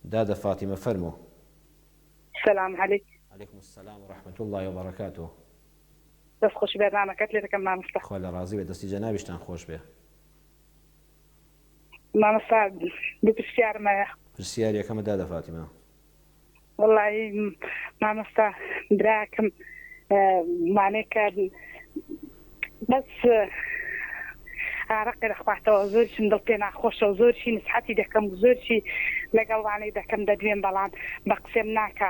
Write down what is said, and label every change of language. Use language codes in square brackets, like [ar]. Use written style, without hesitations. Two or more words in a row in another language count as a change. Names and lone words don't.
[ckb] دادا فاطمة فرمو. [ar] السلام عليكم. عليكم السلام ورحمة الله وبركاته. [ckb] دەست خۆش بەرنامەکەت لێ دەکەم مامۆستا. خوا لە ڕازی بێ، دەستی جەنابیشتان خۆش بێ. مامۆستا دوو پرسیارمەیە. پرسیاریەکەمە دادا فاتیمە. وەڵی مامۆستا براکەم مانێکە بەس ئارەقی دەخواتەوە، زۆرشم دڵ پێ ناخۆشە و زۆرشی نسحەتی دەکەم و زۆرشی لەگەڵوانەی دەکەم دەدوێن، بەڵام بە قسێم ناکە.